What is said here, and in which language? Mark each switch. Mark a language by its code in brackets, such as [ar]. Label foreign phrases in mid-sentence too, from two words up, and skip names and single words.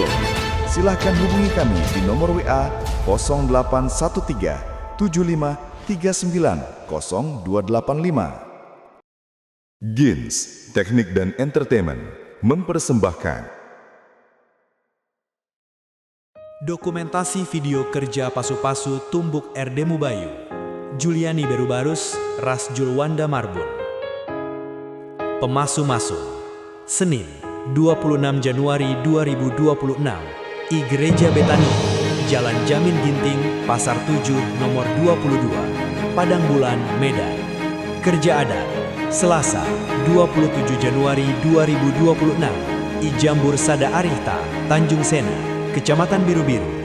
[id] Silahkan hubungi kami di nomor WA 0813 75 39 0285. Gins Teknik dan Entertainment mempersembahkan dokumentasi video kerja Pasu-Pasu Tumbuk RD Mubayu, Juliani Berubarus, Ras Julwanda Marbun. Pemasu-masu, Senin, 26 Januari 2026, I Gereja Betani, Jalan Jamin Ginting, Pasar 7, nomor 22, Padang Bulan, Medan. Kerja adat, Selasa, 27 Januari 2026, I Jambur Sada Arihta, Tanjung Sena, Kecamatan Biru-Biru.